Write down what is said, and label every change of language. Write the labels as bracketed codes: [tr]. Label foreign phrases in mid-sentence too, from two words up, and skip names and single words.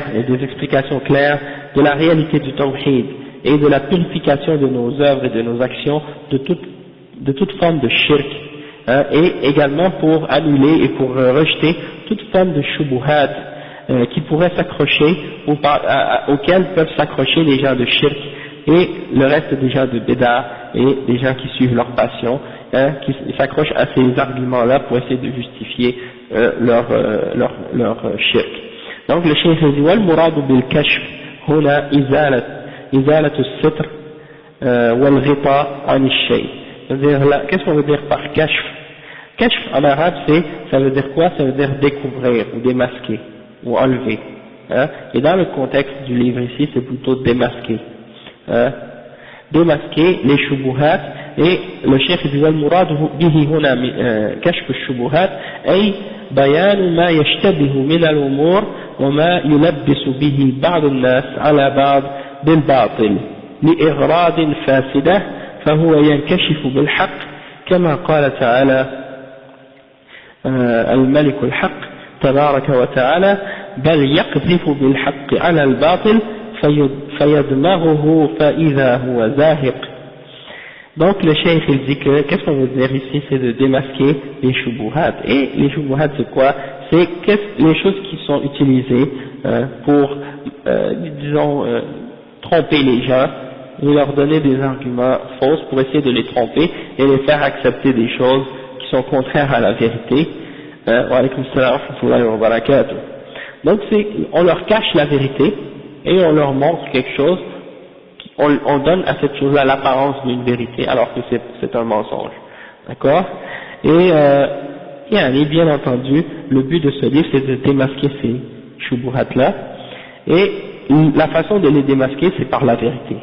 [fr] et des explications claires de la réalité du Tawhid, et de la purification de nos œuvres et de nos actions de toute forme de shirk, et également pour annuler et pour rejeter toute forme de shubuhat qui pourrait s'accrocher auxquelles peuvent s'accrocher les gens de shirk et le reste des gens de bid'a et des gens qui suivent leur passion, qui s'accrochent à ces arguments-là pour essayer de justifier leur shirk. Donc le cheikh dit [ar] والمراد بالكشف هنا إزالة الستر والغطاء عن الشيء. [fr] C'est-à-dire là, qu'est-ce qu'on veut dire par kashf? Kashf en arabe, ça veut dire quoi? Ça veut dire découvrir ou démasquer ou enlever. Hein? Et dans le contexte du livre ici, c'est plutôt démasquer. Hein? Démasquer les shubuhat, et le cheikh dit [ar] المراد به هنا كشف الشبهات أي بيان ما يشتبه من الأمور وما يلبس به بعض الناس على بعض بالباطل لأغراض فاسدة فهو ينكشف بالحق كما قال تعالى الملك الحق تبارك وتعالى بل يقذف بالحق على الباطل فيدمغه فإذا هو زاهق. [fr] Donc le cheikh il dit que qu'est-ce qu'on veut dire ici, c'est de démasquer les shubuhat. Et les shubuhat c'est quoi? C'est les choses qui sont utilisées pour disons tromper les gens et leur donner des arguments fausses pour essayer de les tromper et les faire accepter des choses qui sont contraires à la vérité. [ar] وعليكم السلام ورحمة الله وبركاته. [fr] Donc on leur cache la vérité et on leur montre quelque chose, on donne à cette chose-là l'apparence d'une vérité alors que c'est un mensonge. D'accord? Et bien entendu, le but de ce livre c'est de démasquer ces shubuhat-là, et la façon de les démasquer c'est par la vérité.